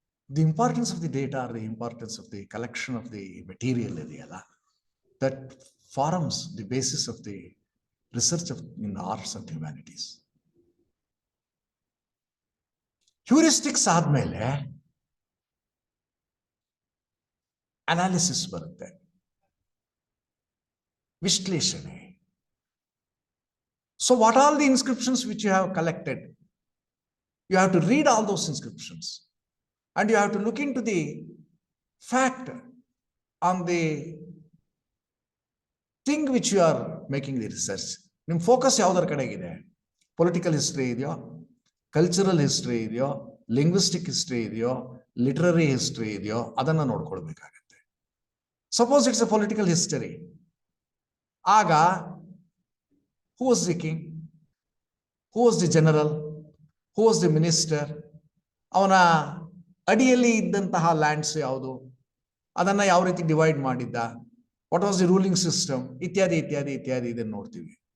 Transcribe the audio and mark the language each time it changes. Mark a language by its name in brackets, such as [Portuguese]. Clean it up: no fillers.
[English] the importance of the data or the importance of the collection of the material [Kannada] ಇದೆಯಲ್ಲ, [English] That forms the basis of the research in arts and humanities. [Kannada] Heuristics ಆದ್ಮೇಲೆ analysis ಬರುತ್ತೆ, ವಿಶ್ಲೇಷಣೆ. [English] So what all the inscriptions which you have collected, you have to read all those inscriptions and you have to look into the fact on the thing which you are making the research. [Kannada] ನಿಮ್ಮ focus ಯಾವುದರ ಕಡೆಗಿದೆ? Political history ಇದೆಯೋ, cultural history ಇದೆಯೋ, linguistic history ಇದೆಯೋ, literary history ಇದೆಯೋ, ಅದನ್ನ ನೋಡ್ಕೊಳ್ಬೇಕಾಗತ್ತೆ. [English] suppose it's a political history, [Kannada] ಆಗ [English] who was the king, who was the general, who was the minister, [Kannada] ಅವನ ಅಡಿಯಲ್ಲಿ ಇದ್ದಂತಹ ಲ್ಯಾಂಡ್ಸ್ ಯಾವುದು, ಅದನ್ನ ಯಾವ ರೀತಿ ಡಿವೈಡ್ ಮಾಡಿದ್ದ, [English] what was the ruling system, [Kannada] ಇತ್ಯಾದಿ ಇತ್ಯಾದಿ ಇತ್ಯಾದಿ ಇದನ್ನು ನೋಡ್ತೀವಿ.